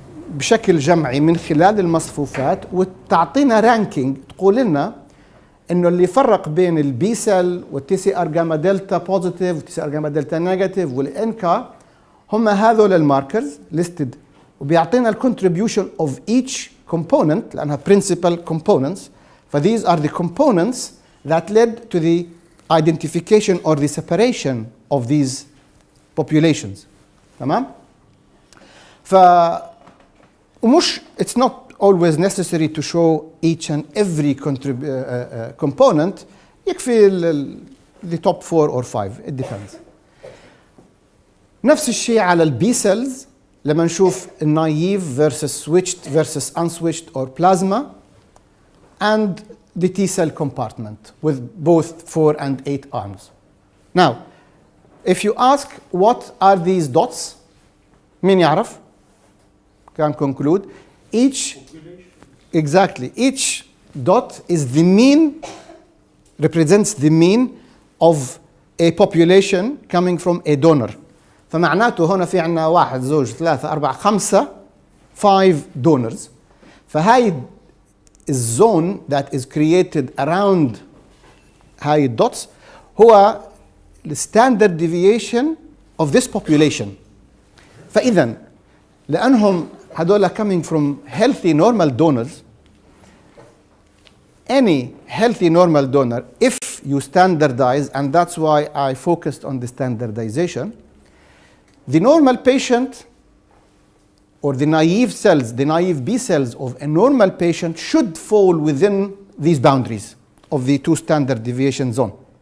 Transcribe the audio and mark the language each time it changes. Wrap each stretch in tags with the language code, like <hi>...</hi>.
<ar>بشكل جمعي من خلال المصفوفات، وتعطينا رانكينج تقول لنا انه اللي يفرق بين البي سيل والتي سي ار جاما دلتا بوزيتيف والتي سي ار جاما دلتا نيجاتيف والانكا هم هذول الماركرز ليستد، وبيعطينا الكونتريبيوشن اوف ايتش كومبوننت لانها</ar> <en>principal components. فthese are the components that led to the identification or the separation of these populations.</en> <ar>تمام؟ ومش</ar> <en>it's not always necessary to show each and every component.</en> <ar>يكفي</ar> <en>the top 4 or 5. It depends.</en> <ar>نفس الشيء على البي سيلز لما نشوف</ar> <en>naive versus switched versus unswitched or plasma, and the T cell compartment with both 4 and 8 arms. Now, if you ask what are these dots,</en> <ar>مين يعرف؟</ar> <en>Can conclude each exactly each dot is the mean, represents the mean of a population coming from a donor.</en> <ar>فمعناته هنا في عندنا 1 2 3 4 5 donors. فهاي الزون</ar> <en>that is created around</en> <ar>هاي الدوتس هو</ar> <en>the standard deviation of this population.</en> <ar>فإذا لأنهم هذول</ar> <en>coming from healthy normal donors, any healthy normal donor, if you standardize, and that's why I focused on the standardization, the normal patient or the naive cells, the naive B cells of a normal patient should fall within these boundaries of the 2 standard deviation zone.</en>